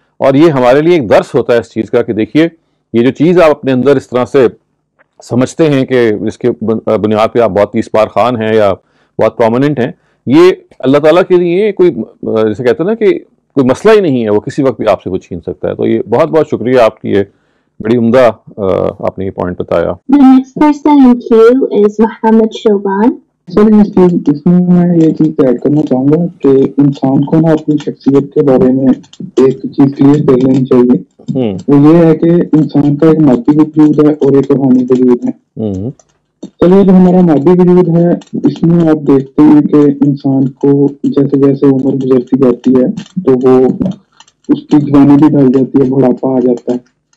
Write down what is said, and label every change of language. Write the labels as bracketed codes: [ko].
[ur] اور یہ ہمارے لیے ایک درس ہوتا ہے اس چیز کا کہ دیکھیے یہ جو چیز آپ اپنے اندر اس طرح سے سمجھتے ہیں کہ جس کے بنیاد پہ آپ بہت تیس پار خان ہیں یا بہت پرومیننٹ ہیں، یہ اللہ تعالیٰ کے لیے کوئی جیسے کہتے ہیں نا کہ کوئی مسئلہ ہی نہیں ہے، وہ کسی وقت بھی آپ سے وہ چھین سکتا ہے. تو یہ بہت بہت شکریہ آپ کی، یہ بڑی عمدہ آپ نے یہ پوائنٹ بتایا. [en] The next person in queue is Muhammad Shoban. [ur] سر اس میں میں یہ چیز ایڈ کرنا چاہوں گا کہ انسان کو نا اپنی شخصیت کے بارے میں ایک چیز کلیئر کر لینی چاہیے. وہ یہ ہے کہ انسان کا ایک مادی وجود ہے اور ایک روحانی وجود ہے. چلیے جو ہمارا مادی وجود ہے اس میں آپ دیکھتے ہیں کہ انسان کو جیسے جیسے عمر گزرتی جاتی ہے تو وہ اس کی جوانی بھی ڈھل جاتی ہے، بڑھاپا آ جاتا ہے.